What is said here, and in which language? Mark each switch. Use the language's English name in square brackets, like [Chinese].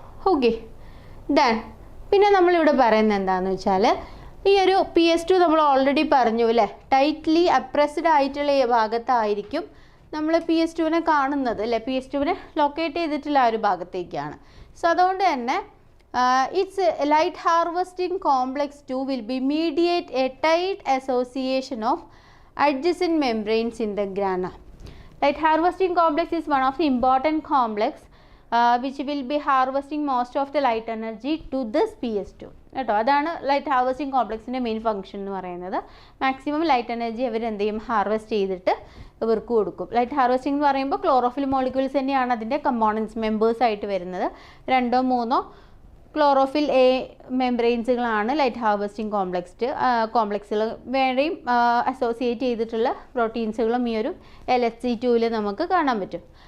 [Malayalam] Okay then പിന്നെ നമ്മളിവിടെ പറയുന്നത് എന്താണെന്ന് വെച്ചാൽ ഈ ഒരു PS2 നമ്മൾ ഓൾറെഡി പറഞ്ഞു അല്ലേ, ടൈറ്റ്ലി അപ്രസ്ഡ് ആയിട്ടുള്ള ഈ ഭാഗത്തായിരിക്കും നമ്മൾ PS2വിനെ കാണുന്നത് അല്ലേ, PS2വിനെ ലൊക്കേറ്റ് ചെയ്തിട്ടുള്ള ആ ഒരു ഭാഗത്തേക്കാണ്. സോ അതുകൊണ്ട് തന്നെ [English] It's light harvesting complex 2 will be mediate a tight association of adjacent membranes in the grana. Light harvesting complex is one of the important complex which will be harvesting most of the light energy to this PS2. [Malayalam] കേട്ടോ, അതാണ് light harvesting കോംപ്ലക്സിൻ്റെ main function എന്ന് പറയുന്നത്. Maximum light energy അവർ എന്ത് ചെയ്യും, harvest ചെയ്തിട്ട് ഇവർക്ക് കൊടുക്കും. Light harvesting എന്ന് പറയുമ്പോൾ ക്ലോറോഫിൽ മോളിക്യൂൾസ് തന്നെയാണ് അതിൻ്റെ കമ്പോണൻസ് മെമ്പേഴ്സ് ആയിട്ട് വരുന്നത്. 2 or 3 chlorophyll A മെംബ്രെയിൻസുകളാണ് light harvesting കോംപ്ലക്സുകൾ വേറെയും അസോസിയേറ്റ് ചെയ്തിട്ടുള്ള പ്രോട്ടീൻസുകളും ഈ ഒരു LHC2 നമുക്ക് കാണാൻ പറ്റും.